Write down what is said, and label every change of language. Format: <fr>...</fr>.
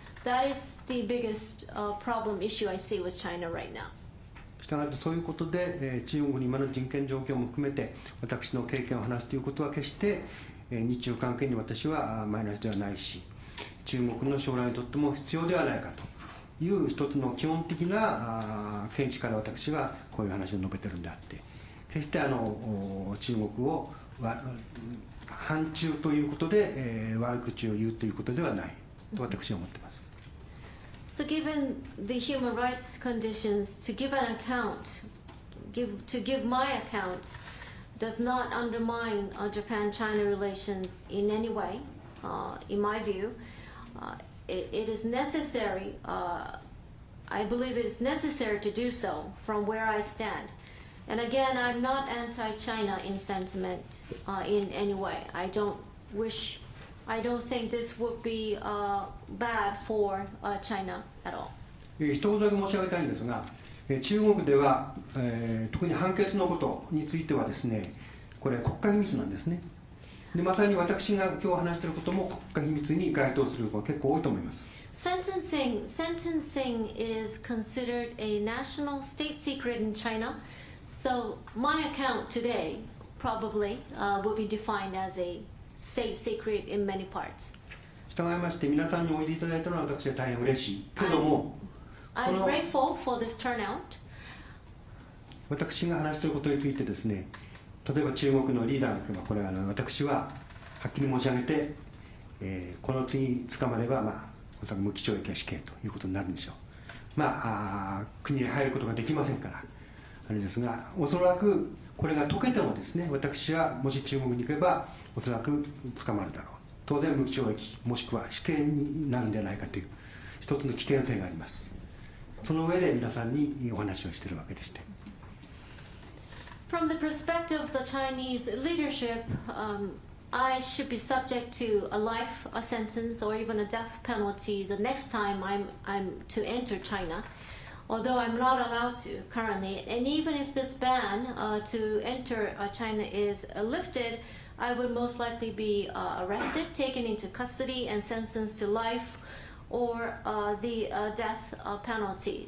<en>That is the biggest problem issue I see with China right now.</en> <ja>したがってそういうことで、中国に今の人権状況も含めて私の経験を話すということは決して、日中関係に私はマイナスではないし、中国の将来にとっても必要ではないかという一つの基本的な見地から私はこういう話を述べてるんであって、決して中国を反中ということで、悪口を言うということではないと私は思っています。</ja> <en>So given the human rights conditions, to give an account, to give my account, does not undermine Japan-China relations in any way, in my view. It is necessary, I believe it is necessary to do so from where I stand. And again, I'm not anti-China in sentiment in any way. I don't think this would be bad for China at all.</en> <ja>一言だけ申し上げたいんですが、中国では、特に判決のことについてはですね、これ国家秘密なんですね。でまさに私が今日話していることも国家秘密に該当することが結構多いと思います。</ja> <en>Sentencing is considered a national state secret in China. So my account today probably will be defined as a state secret in many parts.</en> <ja>従いまして皆さんにおいでいただいたのは私は大変嬉しいけども、</ja> <en>I'm grateful for this turnout.</en> <ja>私が話していることについてですね、例えば中国のリーダーが言えば、これは私ははっきり申し上げて、この次捕まれば、おそらく無期懲役や死刑ということになるんでしょう。国へ入ることができませんからあれですが、おそらくこれが解けてもですね、私はもし中国に行けばおそらく捕まるだろう。当然無期懲役もしくは死刑になるんじゃないかという一つの危険性があります。その上で皆さんにお話をしているわけでして。</ja> <en>From the perspective of the Chinese leadership, I should be subject to a life sentence or even a death penalty the next time I'm to enter China, although I'm not allowed to currently. And even if this ban to enter China is lifted, I would most likely be arrested, taken into custody, and sentenced to life or the death penalty.</en>